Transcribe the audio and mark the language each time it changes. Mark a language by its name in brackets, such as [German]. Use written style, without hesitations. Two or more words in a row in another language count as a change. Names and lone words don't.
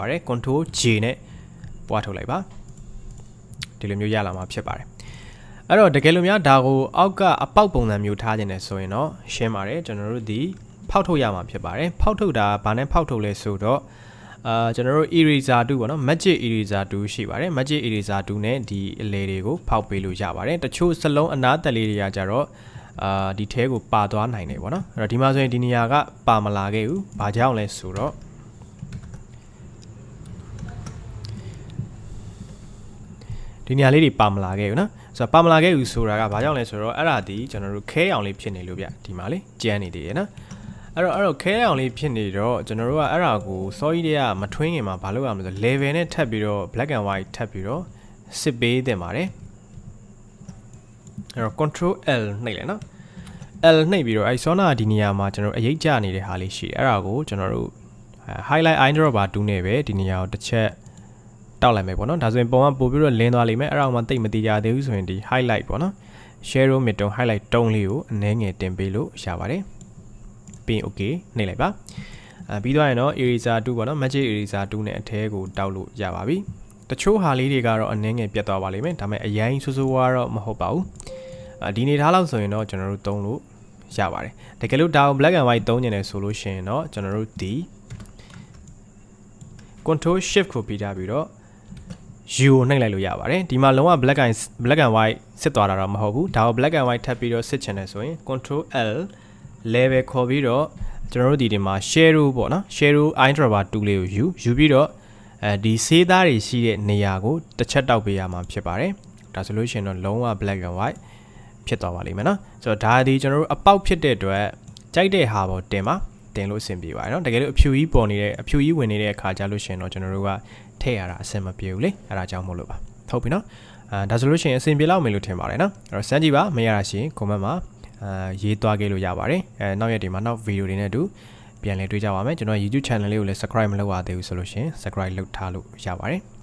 [Burmese] ပါတယ် [English] control J [Burmese] နဲ့ပွားထုတ်လိုက်ပါဒီလိုမျိုးရလာမှာဖြစ်ပါတယ်အဲ့တော့တကယ်လို့များဒါကိုအောက်ကအပေါက်ပုံစံမျိုးထားခြင်းနဲ့ဆိုရင်တော့ရှင်းပါတယ်ကျွန်တော်တို့ဒီဖောက်ထုတ်ရမှာဖြစ်ပါတယ်ဖောက်ထုတ်တာဘာနဲ့ဖောက်ထုတ်လဲဆိုတော့ကျွန်တော်တို့ [English] eraser tool [Burmese] ပေါ့နော် [English] magic eraser tool [Burmese] ရှိပါတယ် [English] magic eraser tool [Burmese] နဲ့ဒီအလဲတွေကိုဖောက်ပေးလို့ရပါတယ်တချို့စလုံးအနားတက်လေးတွေကကြတော့ဒီထဲကိုပါသွားနိုင်တယ်ပေါ့နော်အဲ့တော့ဒီမှာဆိုရင်ဒီနေရာကပါမလာခဲ့ဘူးဘာကြောင့်လဲဆိုတော့ ဒီနေရာလေးတွေပါမလာခဲ့ဘူးနော်ဆိုတော့ပါမလာခဲ့ဘူးဆိုတာကဘာကြောင့်လဲဆိုတော့အဲ့ဒါဒီကျွန်တော်တို့ခဲအောင်လေးဖြစ်နေလို့ဗျဒီမှာလေးကျန်းနေသေးတယ်နော်အဲ့တော့ခဲအောင်လေးဖြစ်နေတော့ကျွန်တော်တို့ကအဲ့ဒါကို sorry တွေကမထွင်းခင်မှာဘာလုပ်ရမလဲဆို level နဲ့ထပ်ပြီးတော့ [English] black and white [Burmese] ထပ်ပြီးတော့စစ်ပေးတင်ပါတယ် အဲ့တော့ [English] control L [Burmese] နှိပ်လိုက်နော် L နှိပ်ပြီးတော့အဲ့ sauna ဒီနေရာမှာကျွန်တော်အရေးကြနေတဲ့ဟာလေးရှိတယ်အဲ့ဒါကိုကျွန်တော်တို့ [English] highlight eyedropper tool [Burmese] နဲ့ပဲဒီနေရာ ကိုတစ်ချက်တောက်လိုက်မယ်ပေါ့နော်ဒါဆိုရင်ပုံကပို့ပြီးတော့လင်းသွားလိမ့်မယ်အဲ့ဒါမှတိတ်မတိကြသေးဘူးဆိုရင်ဒီ highlight ပေါ့နော် [English] shadow midtone highlight [Burmese] တုံးလေးကိုအနည်းငယ်တင်ပေးလို့ရပါတယ်ပြီး okay နှိပ်လိုက်ပါပြီးသွားရင်တော့ [English] eraser tool [Burmese] ပေါ့နော် [English] magic eraser tool [Burmese] နဲ့အထဲကိုတောက်လို့ရပါပြီတချို့ဟာလေးတွေကတော့အနည်းငယ်ပြတ်သွားပါလိမ့်မယ်ဒါပေမဲ့အရင်ဆိုးဆိုးဝါးတော့မဟုတ်ပါဘူးဒီနေထားလောက်ဆိုရင်တော့ကျွန်တော်တို့သုံးလို့ရပါတယ်တကယ်လို့ဒါကို [English] black and white [Burmese] သုံးနေတယ်ဆိုလို့ရှိရင်တော့ကျွန်တော်တို့ဒီ [English] control shift [Burmese] ကိုပြီးထားပြီးတော့U ကိုနှိပ်လိုက်လို့ရပါတယ်ဒီမှာလုံးဝ [English] black and white [Burmese] စစ်သွားတာတော့မဟုတ်ဘူးဒါကို [English] black and white [Burmese] ထပ်ပြီးတော့စစ်ချင်တယ်ဆိုရင် [English] control L level [Burmese] ခေါ် ပြီးတော့ကျွန်တော်တို့ဒီမှာ shadow ပေါ့နော် [English] shadow eyedropper tool [Burmese] လေးကိုယူပြီးတော့ဒီဆေးသားတွေရှိတဲ့နေရာကိုတစ် ချက်တောက်ပေးရမှာဖြစ်ပါတယ်ဒါဆိုလို့ရှိရင်တော့လုံးဝ [English] black and white [Burmese] ဖြစ်သွားပါလိမ့်မယ်နော်ဆိုတော့ဒါဒီကျွန်တော်တို့အပေါက်ဖြစ်တဲ့အတွက်ကြိုက်တဲ့ဟာပေါ်တင်လို့အဆင်ပြေပါတယ်နော်တကယ်လို့အဖြူကြီးပေါ်နေတဲ့အဖြူကြီးဝင်နေတဲ့အခါကျလို့ရှိရင်တော့ကျွန်တော်တို့ကထည့်ရတာအဆင်မပြေဘူးလေအဲ့ဒါကြောင့်မို့လို့ပါဟုတ်ပြီနော်ဒါဆိုလို့ရှိရင်အဆင်ပြေလောက်မယ်လို့ထင်ပါတယ်နော်အဲ့တော့စမ်းကြည့်ပါမရတာရှိရင် comment မှာရေးသွားခဲ့လို့ရပါတယ်နောက်ရက်ဒီမှာနောက်ဗီဒီယိုတွေနဲ့အတူပြန်လည်တွေ့ကြပါမယ်ကျွန်တော် YouTube channel လေးကိုလည်း subscribe မလုပ်ရသေးဘူးဆိုလို့ရှင် subscribe လုပ်ထားလို့ရပါတယ်